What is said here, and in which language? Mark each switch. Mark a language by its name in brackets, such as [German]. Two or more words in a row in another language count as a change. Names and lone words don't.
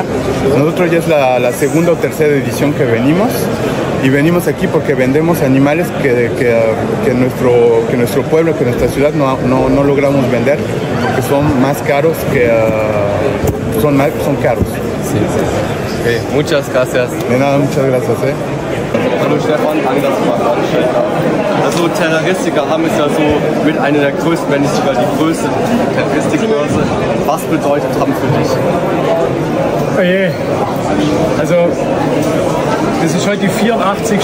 [Spanish] Nosotros ya es la segunda o tercera edición que venimos. Y venimos aquí porque vendemos animales que nuestro pueblo, que nuestra ciudad no logramos vender porque son más caros son caros. Sí. Okay, muchas gracias. De nada, muchas gracias. [German] Hallo Stefan, danke, dass du mal vorgestellt hast. Also Terroristiker haben es ja so mit einer der größten, wenn nicht sogar die größte Terroristikbörse. Was bedeutet Hamm für dich? Oh je. Also das ist heute die 84.